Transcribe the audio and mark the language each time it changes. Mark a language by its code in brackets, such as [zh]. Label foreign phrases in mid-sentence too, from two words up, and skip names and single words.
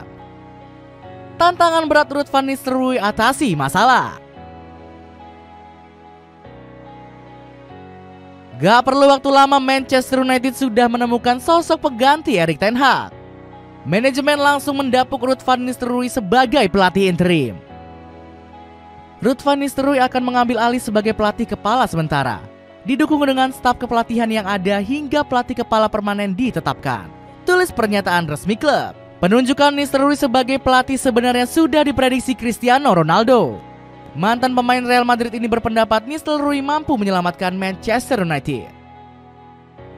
[id] Tantangan berat Ruud van Nistelrooy atasi masalah. Gak perlu waktu lama, Manchester United sudah menemukan sosok pengganti Erik ten Hag. Manajemen langsung mendapuk Ruud van Nistelrooy sebagai pelatih interim. Ruud van Nistelrooy akan mengambil alih sebagai pelatih kepala sementara, didukung dengan staf kepelatihan yang ada hingga pelatih kepala permanen ditetapkan, tulis pernyataan resmi klub. Penunjukan Nistelrooy sebagai pelatih sebenarnya sudah diprediksi Cristiano Ronaldo. Mantan pemain Real Madrid ini berpendapat Nistelrooy mampu menyelamatkan Manchester United.